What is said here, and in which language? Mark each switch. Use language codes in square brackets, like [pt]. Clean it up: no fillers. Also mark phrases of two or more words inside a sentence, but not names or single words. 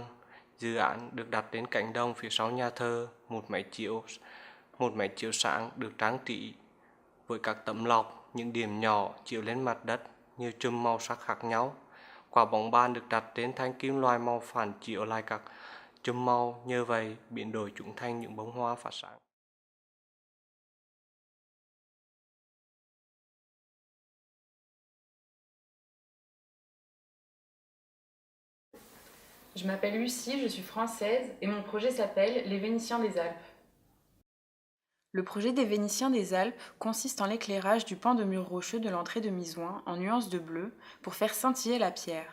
[vi] Dự án được đặt đến cánh đồng phía sau nhà thờ, một máy chiếu sáng được trang trí với các tấm lọc, những điểm nhỏ chiếu lên mặt đất, nhiều chùm màu sắc khác nhau. Quả bóng bàn được đặt trên thanh kim loại màu phản chiếu lại các chùm màu, nhờ vậy biến đổi chúng thành những bông hoa phát sáng. [fr] Je m'appelle Lucie, je suis française et mon projet s'appelle Les Vénitiens des Alpes. Le projet des Vénitiens des Alpes consiste en l'éclairage du pan de mur rocheux de l'entrée de Misoing en nuances de bleu pour faire scintiller la pierre.